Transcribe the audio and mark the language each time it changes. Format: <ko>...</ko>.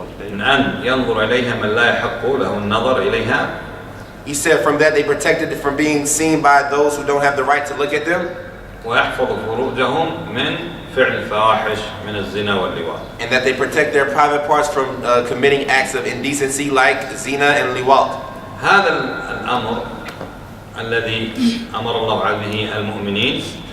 <ar>من أن ينظر إليها من لا يحق له النظر إليها.</ar> <en>He said from that they protected it from being seen by those who don't have the right to look at them.</en> <ar>ويحفظ فروجهم من فعل الفواحش من الزنا واللواط.</ar> <en>And that they protect their private parts from committing acts of indecency like zina and liwat.</en> <ar>هذا الأمر الذي أمر الله به المؤمنين.</ar>